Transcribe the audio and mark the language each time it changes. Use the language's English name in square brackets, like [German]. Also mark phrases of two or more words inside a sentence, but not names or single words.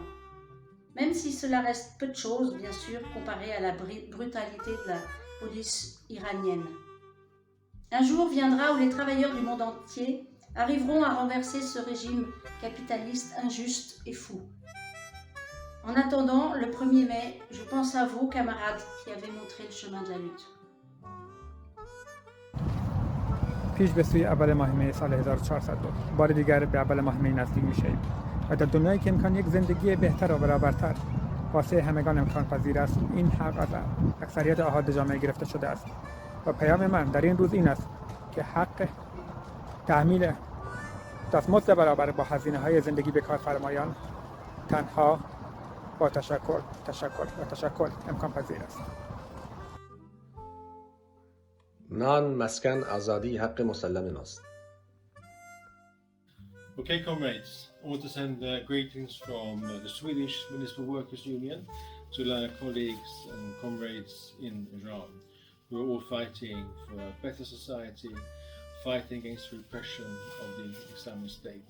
[French] Même si cela reste peu de choses, bien sûr, comparé à la brutalité de la police iranienne. Un jour viendra où les travailleurs du monde entier arriveront à renverser ce régime capitaliste injuste et fou. En attendant, le 1er mai, je pense à vous, camarades, qui avez montré le chemin de la lutte. [Persian] پیش به سوی اول ماه می سال 1402 بار دیگر به اول ماه می نزدیک میشیم و در دنیایی که امکان یک زندگی بهتر و برابرتر واسه همگان امکان پذیر است، این حق از اکثریت احاد جامعه گرفته شده است و پیام من در این روز این است که حق تحمیل دستمزد برابر با هزینه‌های زندگی به کارفرمایان تنها با تشکر امکان پذیر است. نان، مسکن، آزادی حق مسلم ماست. [English] Okay, comrades, I want to send greetings from the Swedish Municipal Workers Union to our colleagues and comrades in Iran, who are all fighting for a better society, fighting against repression of the Islamic State.